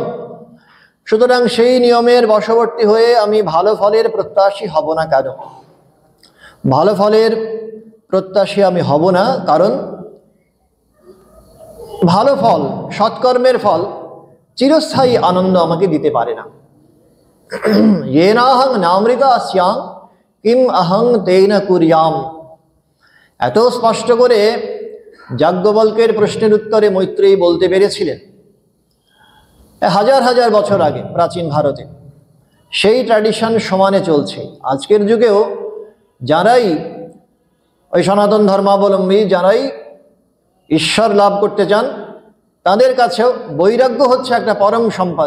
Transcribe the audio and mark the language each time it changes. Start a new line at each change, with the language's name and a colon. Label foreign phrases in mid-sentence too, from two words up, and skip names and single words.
Bangla: সুতরাং সেই নিয়মের বশবর্তী হয়ে আমি ভালো ফলের প্রত্যাশী হব না কেন? ভালো ফলের প্রত্যাশী আমি হব না কারণ ভালো ফল, সৎকর্মের ফল চিরস্থায়ী আনন্দ আমাকে দিতে পারে না।
Sanskrit: येनाहं नामृता स्यां किम अहं तेन कुर्याम।
Bangla: এত স্পষ্ট করে যাজ্ঞবল্কের প্রশ্নের উত্তরে মৈত্রেয়ী বলতে পেরেছিলেন হাজার হাজার বছর আগে প্রাচীন ভারতে। সেই ট্র্যাডিশন সমানে চলছে আজকের যুগেও। যারাই ওই সনাতন ধর্মাবলম্বী, যারাই ঈশ্বর লাভ করতে চান, তাদের কাছেও বৈরাগ্য হচ্ছে একটা পরম সম্পদ।